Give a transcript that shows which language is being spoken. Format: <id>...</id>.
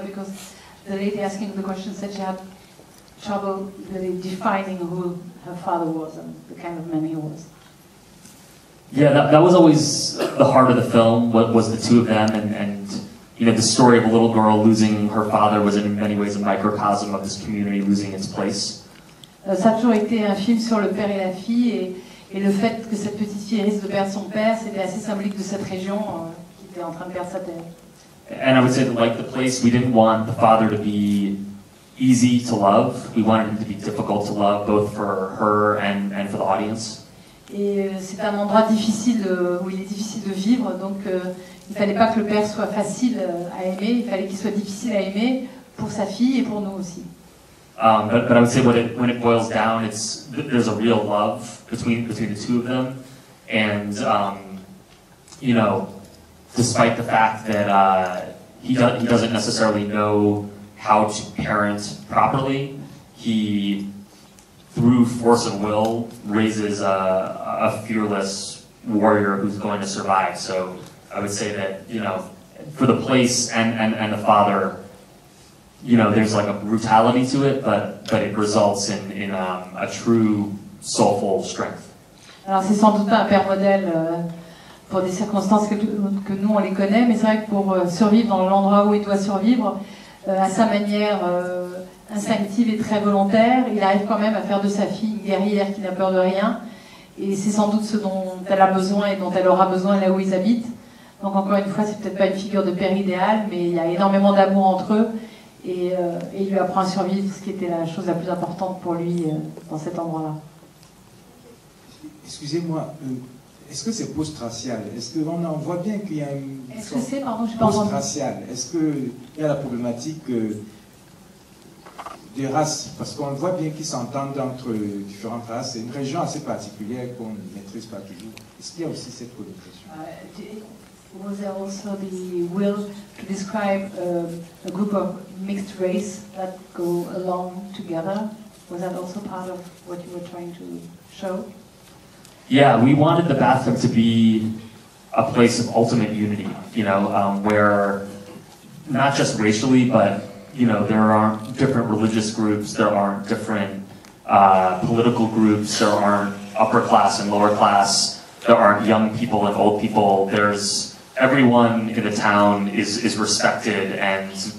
<en>Because the lady asking the question said she had trouble really defining who her father was and the kind of man he was. Yeah, that was always the heart of the film, was the two of them, and you know, the story of a little girl losing her father was in many ways a microcosm of this community losing its place.</en> <fr>Ça a toujours été un film sur le père et la fille, et le fait que cette petite fille risque de perdre son père, c'était assez symbolique de cette région qui était en train de perdre sa terre.</fr> <en>And I would say that, like the place, we didn't want the father to be easy to love. We wanted him to be difficult to love, both for her and for the audience.</en> <fr>Et c'est un endroit difficile, où il est difficile de vivre, donc il fallait pas que le père soit facile à aimer, il fallait qu'il soit difficile à aimer pour sa fille et pour nous aussi.</fr> <en>But I would say when it boils down, there's a real love between the two of them, and you know, despite the fact that he doesn't necessarily know how to parent properly, he, through force of will, raises a fearless warrior who's going to survive. So I would say that, you know, for the place and the father, you know, there's like a brutality to it, but it results in a true soulful strength.</en> <fr>Alors c'est sans doute pas un père modèle pour des circonstances que nous on les connaît, mais c'est vrai que pour survivre dans l'endroit où il doit survivre, à sa manière instinctive et très volontaire, il arrive quand même à faire de sa fille une guerrière qui n'a peur de rien, et c'est sans doute ce dont elle a besoin et dont elle aura besoin là où ils habitent. Donc encore une fois, c'est peut-être pas une figure de père idéal, mais il y a énormément d'amour entre eux. Et il lui apprend à survivre, ce qui était la chose la plus importante pour lui dans cet endroit-là. Excusez-moi, est-ce que c'est post-racial? Est-ce qu'on en voit bien qu'il y a une post-racial? Est-ce qu'il y a la problématique des races? Parce qu'on voit bien qu'ils s'entendent entre différentes races. C'est une région assez particulière qu'on ne maîtrise pas toujours. Est-ce qu'il y a aussi cette connotation?</fr> <en>Was there also the will to describe a group of mixed race that go along together? Was that also part of what you were trying to show? Yeah, we wanted the bathtub to be a place of ultimate unity, you know, where not just racially, but, you know, there aren't different religious groups, there aren't different political groups, there aren't upper class and lower class, there aren't young people and old people, everyone in the town is respected, and</en>